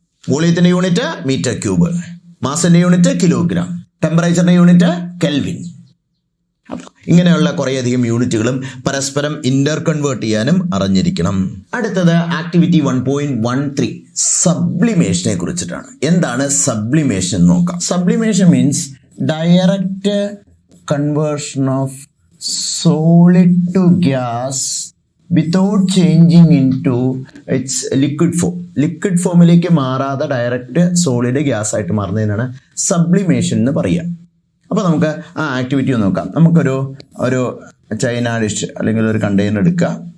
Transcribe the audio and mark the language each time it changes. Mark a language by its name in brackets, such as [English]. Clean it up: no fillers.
[Malayalam] വോളിയത്തിന്റെ unit metre cube, മാസിന്റെ unit kilogram, ടെമ്പറേച്ചറിന്റെ unit kelvin. അപ്പോൾ ഇങ്ങനെയുള്ള കുറേയധികം യൂണിറ്റുകളും പരസ്പരം ഇന്റർ കൺവേർട്ട് ചെയ്യാനും അറിഞ്ഞിരിക്കണം. അടുത്തത് ആക്ടിവിറ്റി 1.13 സബ്ലിമേഷനെ കുറിച്ചിട്ടാണ്. എന്താണ് സബ്ലിമേഷൻ നോക്കാം. [English] Sublimation means direct conversion of solid to gas without changing into its liquid form. [Malayalam] Liquid ഫോമിലേക്ക് മാറാതെ ഡയറക്റ്റ് സോളിഡ് ഗ്യാസ് ആയിട്ട് മാറുന്നതിനാണ് സബ്ലിമേഷൻ എന്ന് പറയുക. അപ്പോൾ നമുക്ക് ആ ആക്ടിവിറ്റി ഒന്ന് നോക്കാം. നമുക്കൊരു ചൈന ഡിഷ് അല്ലെങ്കിൽ ഒരു കണ്ടെയ്നർ എടുക്കുക.